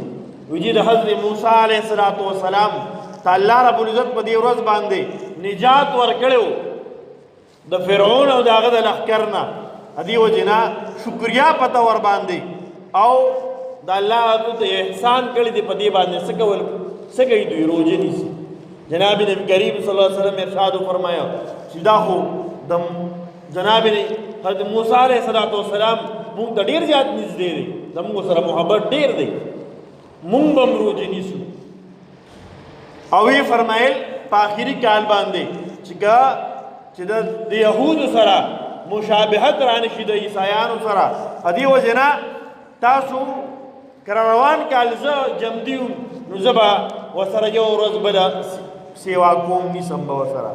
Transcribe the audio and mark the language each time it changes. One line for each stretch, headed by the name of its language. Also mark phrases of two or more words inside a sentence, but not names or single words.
Pashto: ویل د حضرت موسی
Arabic: علیه السلام
Pashto: ته
Arabic: الله رب العزت
Pashto: په دې ورځ باندې نجات ورکړی و د فرعون او د هغه د لښکر نه دې وجې نه شکریا پته ور باندې او د الله د احسان کړی دی په دې باندې څه کوي دوی روژه نیسي. جناب نبی کریم
Arabic: صلی الله علیه وسلم
Pashto: ارشاد فرمایا چې دا خو د جناب حضرت موسی
Arabic: علیه السلام
Pashto: مونږ ته ډېر زیات نږدې دی، زموږ سره محبت ډېر دی، مونږ به هم روژه نیسو. او وی فرمایل په آخري کال باندې چې د یهودو سره مشابهت رانشي د عیسایانو سره په دې وجې نه تاسو کله روان کال زه جمدي یم نو زه به ورسره یو ورځ بله سیوا کوم نیسم به ورسره.